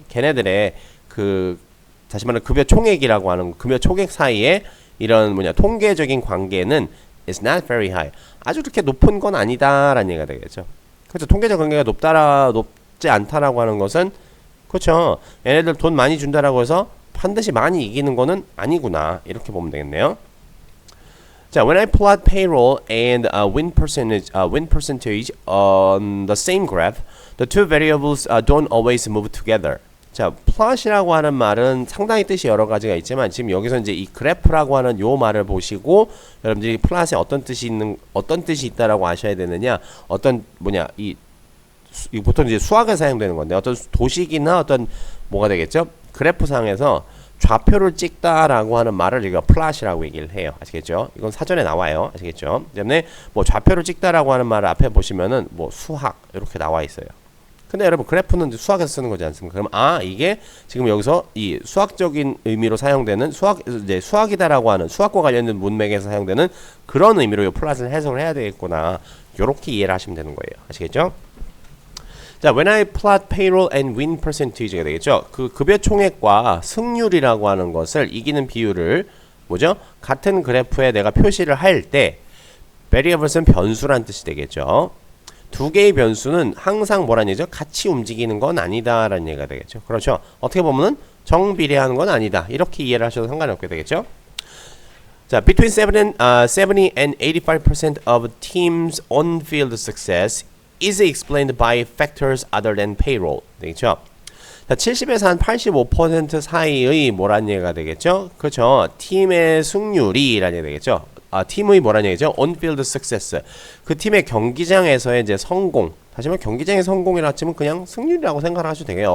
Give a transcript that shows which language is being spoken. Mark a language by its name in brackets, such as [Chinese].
[Korean] 걔네들의 그 다시 말하면 급여 총액이라고 하는 급여 총액 사이에 이런 통계적인 관계는 [English] is not very high. [Korean] 아주 그렇게 높은 건 아니다라는 얘기가 되겠죠. 그렇죠. 통계적 관계가 높지 않다라고 하는 것은 그렇죠. 얘네들 돈 많이 준다라고 해서 반드시 많이 이기는 거는 아니구나. 이렇게 보면 되겠네요. [English] 자, when I plot payroll and win percentage on the same graph, the two variables don't always move together. [Korean] 자, plot이라고 하는 말은 상당히 뜻이 여러 가지가 있지만 지금 여기서 이제 이 그래프라고 하는 요 말을 보시고 여러분들이 plot에 어떤 뜻이 있다라고 아셔야 되느냐, 이 보통 이제 수학에 사용되는 건데 어떤 도식이나 어떤 뭐가 되겠죠? 그래프상에서 좌표를 찍다라고 하는 말을 우리가 플랫이라고 얘기를 해요. 아시겠죠? 이건 사전에 나와요. 아시겠죠? 때문에 뭐 좌표를 찍다라고 하는 말을 앞에 보시면은 뭐 수학 이렇게 나와 있어요. 근데 여러분 그래프는 수학에서 쓰는 거지 않습니까? 그럼 이게 지금 여기서 이 수학적인 의미로 사용되는 수학이다라고 하는 수학과 관련된 문맥에서 사용되는 그런 의미로 이 플랫을 해석을 해야 되겠구나. 요렇게 이해를 하시면 되는 거예요. 아시겠죠? [English] 자, when I plot payroll and win percentage가 되겠죠. [Korean] 그 급여 총액과 승률이라고 하는 것을 이기는 비율을 뭐죠? 같은 그래프에 내가 표시를 할 때 variables는 변수란 뜻이 되겠죠. 두 개의 변수는 항상 뭐라는 얘기죠? 같이 움직이는 건 아니다라는 얘기가 되겠죠. 그렇죠. 어떻게 보면은 정비례하는 건 아니다. 이렇게 이해를 하셔도 상관이 없게 되겠죠. [English] 자, between 70 and 85% of teams' on-field success is explained by factors other than payroll. [Korean] 되겠죠? 자, 70에서 한 85% 사이의 뭐라는 얘기가 되겠죠? 그렇죠. 팀의 승률이라는 얘기가 되겠죠. 팀의 뭐라는 얘기죠? [English] on-field success. [Korean] 그 팀의 경기장에서의 이제 성공. 다시 말해 경기장의 성공이라 치면 그냥 승률이라고 생각을 하셔도 되겠요.